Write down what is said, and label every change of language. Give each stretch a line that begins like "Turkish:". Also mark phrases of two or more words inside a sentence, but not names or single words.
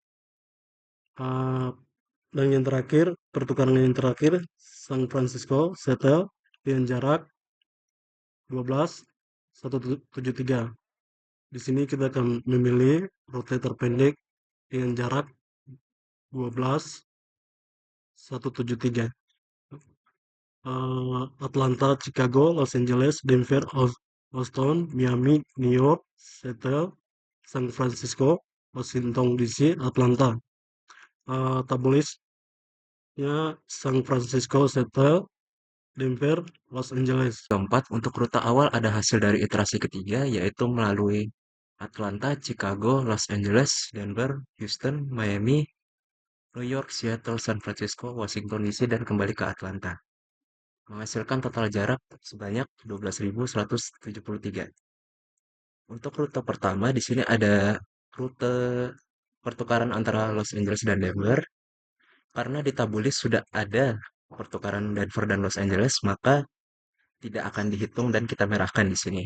Indonesian: Dan yang terakhir, pertukaran yang terakhir San Francisco, Seattle dengan jarak 12.173. Di sini kita akan memilih rute terpendek dengan jarak 12.173. Atlanta, Chicago, Los Angeles, Denver, Houston, Miami, New York, Seattle, San Francisco, Washington DC, Atlanta. tabulisnya San Francisco, Seattle, Denver, Los Angeles. Keempat, untuk rute awal ada hasil dari iterasi ketiga, yaitu melalui Atlanta, Chicago, Los Angeles, Denver, Houston, Miami, New York, Seattle, San Francisco, Washington DC, dan kembali ke Atlanta. Menghasilkan total jarak sebanyak 12.173. Untuk rute pertama, di sini ada rute pertukaran antara Los Angeles dan Denver. Karena di tabulis sudah ada pertukaran Denver dan Los Angeles, maka tidak akan dihitung dan kita merahkan di sini.